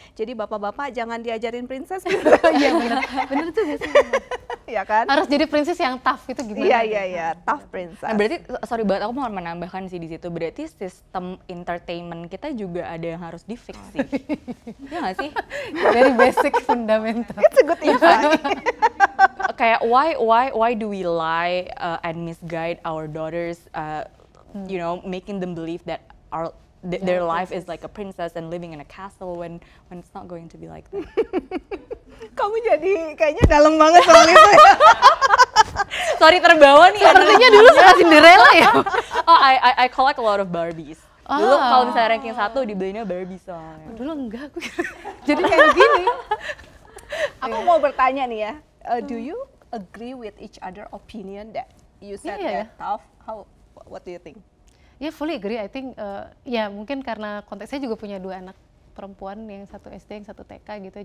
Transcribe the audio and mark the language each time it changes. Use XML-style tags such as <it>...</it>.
<id>Jadi bapak-bapak jangan diajarin princess gitu. Iya benar tuh gak sih? Ya kan? Harus jadi princess yang tough itu gimana?</id> <en>Iya, tough princess.</en> <id>Nah, berarti sorry banget aku mau menambahkan sih di situ. Berarti sistem entertainment kita juga ada yang harus di-fix sih. Iya nggak sih?</id> <en>Very basic fundamental. It's a good insight.</en> <id>Kayak</id> <en>why do we lie and misguide our daughters, you know, making them believe that their life is like a princess and living in a castle when it's not going to be like that.</en> <id>Kamu jadi kayaknya dalam banget soal itu ya. Sorry terbawa nih. Sepertinya dulu suka Cinderella ya.</id> <en>Oh, I collect a lot of Barbies.</en> <id>Dulu kalau misalnya ranking 1 dibelinya Barbie soalnya. Dulu enggak aku. Jadi kayak gini. Aku mau bertanya nih ya,</id> <en>do you agree with each other opinion that you said that tough? What do you think? Ya fully agree. I think</en> <id>ya mungkin karena konteks saya juga punya 2 anak perempuan, yang satu SD, yang satu TK gitu.</id>